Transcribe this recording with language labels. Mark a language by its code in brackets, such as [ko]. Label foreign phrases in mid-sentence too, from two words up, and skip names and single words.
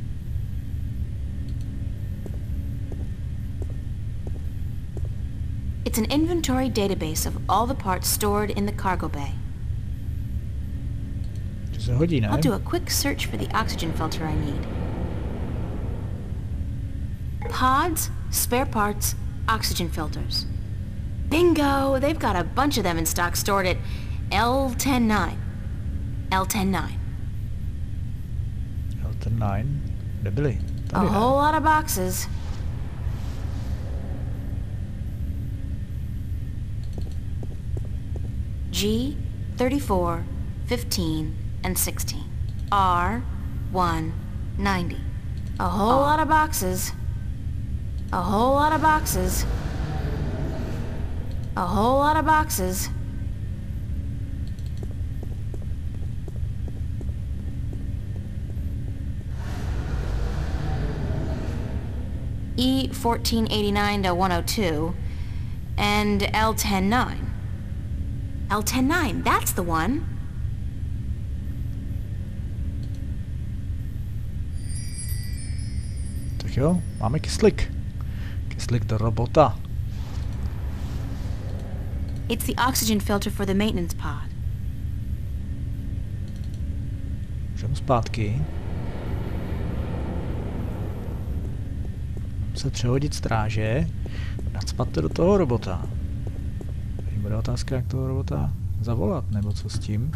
[en] It's an inventory database of all the parts stored in the cargo bay. I'll do a quick search for the oxygen filter I need. Pods, spare parts, oxygen filters. Bingo! They've got a bunch of them in stock stored at L109. L109. [cs] L109? Kde byli? [en] A whole lot of boxes. G34, 15, and 16. R190. A whole lot of boxes. A whole lot of boxes. A whole lot of boxes. E1489 to 102, and L109. L109, that's the one. [cs] Tak jo, máme kyslík. Kyslík do robota. [en] It's the oxygen filter for the maintenance pod. [cs] Můžeme zpátky. Se přehodit stráže, nacpat to do toho robota. Teď bude otázka, jak toho robota zavolat, nebo co s tím.